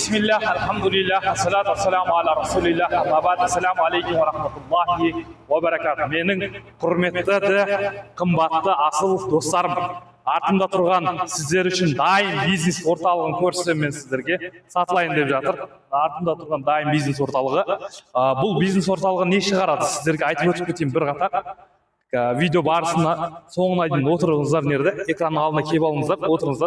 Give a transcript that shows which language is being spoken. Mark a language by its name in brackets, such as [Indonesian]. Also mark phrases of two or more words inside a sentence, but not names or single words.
[Arabic] بسم الله، الحمد لله، والصلاة والسلام على رسول الله، أما بعد، السلام عليكم ورحمة الله وبركاته. [Kazakh] Менің құрметті қымбатты асыл достарым, артымда тұрған сіздер үшін дайын бизнес орталығын көрсетемін мен сіздерге, сатылайын деп жатыр. Артымда тұрған дайын бизнес орталығы. Бұл бизнес орталығы не шығарады? Сіздерге айтып өтіп кетейін бір қатар. Видео барысында соңына дейін отырыңыздар, нерде экранның алдына келіп алыңыздар, отырыңыздар.